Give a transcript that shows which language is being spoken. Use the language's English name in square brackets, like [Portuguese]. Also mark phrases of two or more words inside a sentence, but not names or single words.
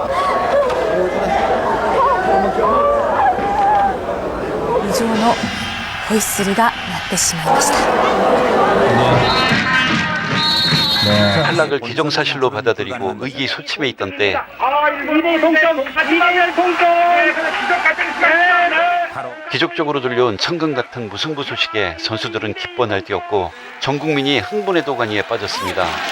[Japanese] 以上のホイッスルが鳴ってしまいました。 [Korean] 탈락 탈락을 기정사실로 받아들이고 의기소침해 있던 때 기적적으로 들려온 천금 같은 무승부 소식에 선수들은 기뻐 날뛰었고 전 국민이 흥분의 도가니에 빠졌습니다.